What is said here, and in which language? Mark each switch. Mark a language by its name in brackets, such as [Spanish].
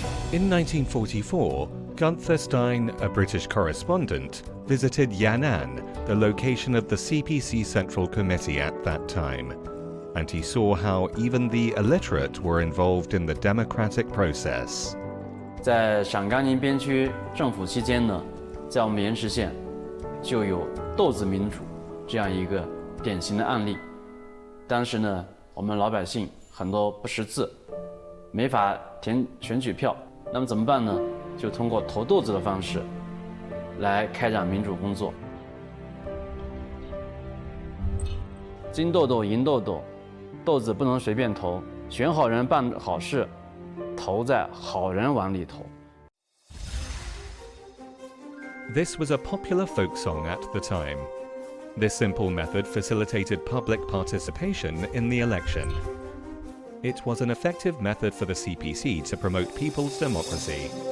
[English] In 1944, Gunther Stein, a British correspondent, visited Yan'an, the location of the CPC Central Committee at that time, and he saw how even the illiterate were involved in the democratic process. [Chinese] 在陕甘宁边区政府期间呢，在我们盐池县就有豆子民主这样一个典型的案例。当时呢，我们老百姓很多不识字，没法填选举票。那么怎么办呢？就通过投豆子的方式来开展民主工作。金豆豆、银豆豆，豆子不能随便投，选好人办好事，投在好人碗里头。 [English] This was a popular folk song at the time. This simple method facilitated public participation in the election. It was an effective method for the CPC to promote people's democracy.